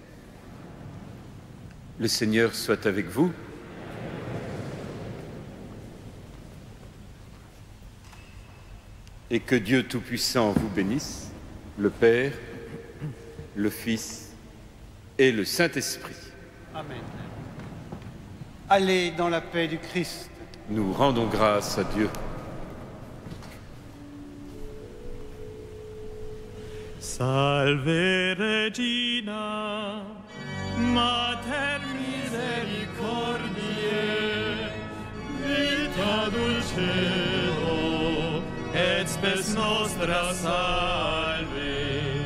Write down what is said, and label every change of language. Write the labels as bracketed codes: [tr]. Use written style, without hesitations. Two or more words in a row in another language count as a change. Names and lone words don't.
[fr] Le Seigneur soit avec vous. Et que Dieu Tout-Puissant vous bénisse, le Père, le Fils et le Saint-Esprit. Amen. Allez dans la paix du Christ. Nous rendons grâce à Dieu. [la] Salve Regina, Mater misericordiae, vita dulcedo, et spes nostra salve.